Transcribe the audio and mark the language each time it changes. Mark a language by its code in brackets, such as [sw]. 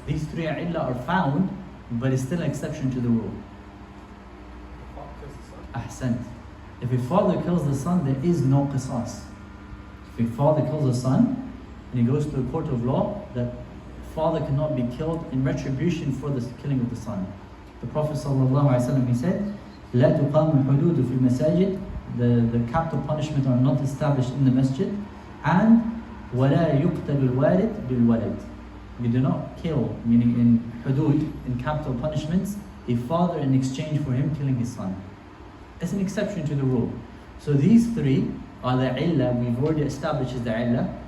[en] These three illah are found, but it's still an exception to the rule. Ahsant. If a father kills the son, there is no qisas. If a father kills a son, and he goes to a court of law, that father cannot be killed in retribution for the killing of the son. The Prophet ﷺ, he said, [ar] لا تقام الحدود في المساجد. [en] The capital punishment are not established in the masjid, and [ar] ولا يقتل الوالد بالولد. [en] You do not kill, meaning in hudud, in capital punishments, a father in exchange for him killing his son. It's an exception to the rule. So these three are the illah we've already established is the illah.